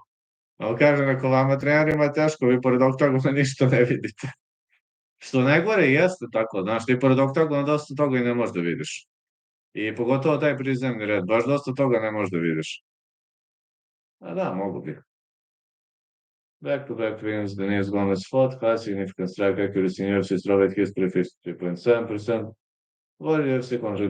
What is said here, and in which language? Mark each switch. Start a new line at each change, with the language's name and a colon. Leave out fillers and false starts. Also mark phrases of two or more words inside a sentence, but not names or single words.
Serbian: A on kaže, rekao, vama trenerima je teško, vi pored oktagona ništa ne vidite. Što najgore jeste tako, znaš, ti pored oktagona dosta toga i ne možeš da vidiš. I pogotovo taj prizemni red, baš dosta toga ne možeš da vidiš. A da, mogu bi.
English: Back-to-back wins, Denise Gomez fought, high significant strike accuracy in UFC strawweight history, 53.7%. What UFC contract?